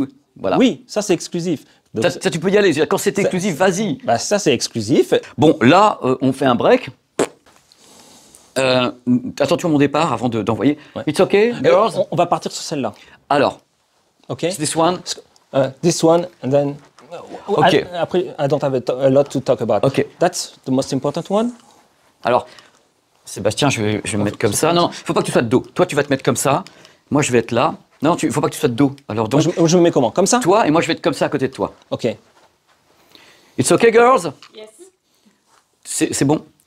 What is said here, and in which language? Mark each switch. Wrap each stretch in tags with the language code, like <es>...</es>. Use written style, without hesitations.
<fr>Ou... Voilà. Oui, ça c'est exclusif. Donc, Ça, tu peux y aller. Quand c'est exclusif, vas-y. bah, ça c'est exclusif. Bon, là, on fait un break. Attention à mon départ avant d'envoyer. Ouais.</fr> <en>It's okay, girls?</en> <fr>On va partir sur celle-là. Alors, Ok.</fr> <en>this one. This one, and then. Okay.</en> <fr>Après,</fr> <en>I don't have a lot to talk about. Okay. That's the most important one.</en> <fr>Alors, Sébastien, je vais me mettre comme ça. Non, faut pas que tu sois de dos. Toi, tu vas te mettre comme ça. Moi, je vais être là. Non, faut pas que tu sois de dos. Alors, donc, Je me mets comment? Comme ça? toi et moi, je vais être comme ça à côté de toi. Ok.</fr> <en>It's okay, girls? Yes.</en> <fr>C'est bon?</fr>